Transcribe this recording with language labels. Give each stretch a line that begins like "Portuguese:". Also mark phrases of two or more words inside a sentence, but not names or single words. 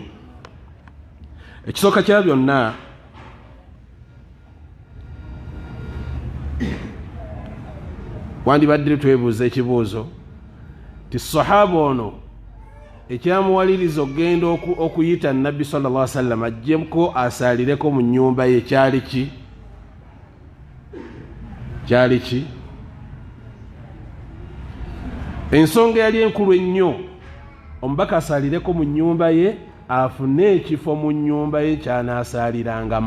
Ganda: Ekisooka kya byonna, wandibadde twebuuza ekibuuzo ti sahaba ono ekyamuwaliriza okugenda okuyita nabbi
Arabic: صلى الله عليه وسلم
Ganda: ajjeko asaalireko mu nnyumba ye kyali ki? Kyali ki? Ensonga yali enkulu ennyo, omubaka asaalireko mu nnyumba ye, afune ekifo mu nnyumba ye ky'anaasaalirangamu.